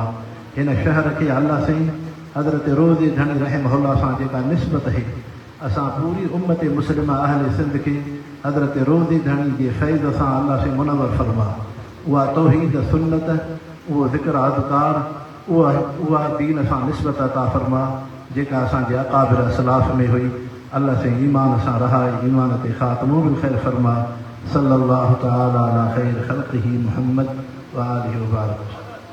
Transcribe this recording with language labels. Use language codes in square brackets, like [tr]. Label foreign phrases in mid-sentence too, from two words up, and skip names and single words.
[sd] हिन शहर खे अल्लाह साईं हज़रत रोज़े जणी रहमहुल्लाह सां जेका निस्बत आहे, असां पूरी उम्मत मुस्लिमा अहले सिंध खे हज़रत रोज़े जणी जे फैज़ सां अल्लाह से मुनव्वर फरमा। उहा तौहीद सुन्नत, उहो ज़िक्र अज़कार, उहा दीन सां निस्बत अता फरमा जेका असांजे अक़ाबिर असलाफ़ में हुई। अल्लाह से ईमान सां रहाए, ईमान ते ख़ात्मो [ar] بالخير [sd] फरमा। [ar] صلى الله تعالى على خير خلقه محمد وآله وبارك.